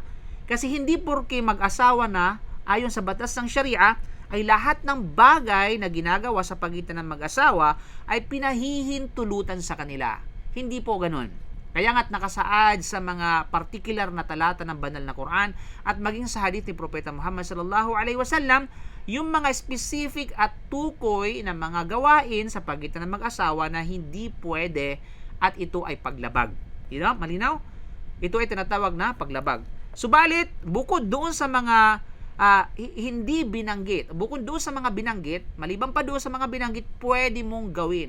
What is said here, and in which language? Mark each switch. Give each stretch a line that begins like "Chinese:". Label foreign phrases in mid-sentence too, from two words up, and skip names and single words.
Filipino: Kasi hindi porke mag-asawa na, ayon sa batas ng Sharia, ay lahat ng bagay na ginagawa sa pagitan ng mag-asawa ay pinahihintulutan sa kanila. Hindi po ganun. Kaya nga't nakasaad sa mga particular na talata ng banal na Quran at maging sa hadith ni Propeta Muhammad
Arabic: صلى الله عليه وسلم,
Filipino: yung mga specific at tukoy na mga gawain sa pagitan ng mag-asawa na hindi pwede at ito ay paglabag. Malinaw? Ito ay tinatawag na paglabag. Subalit, bukod doon sa mga hindi binanggit, bukod doon sa mga binanggit, maliban pa doon sa mga binanggit, pwede mong gawin.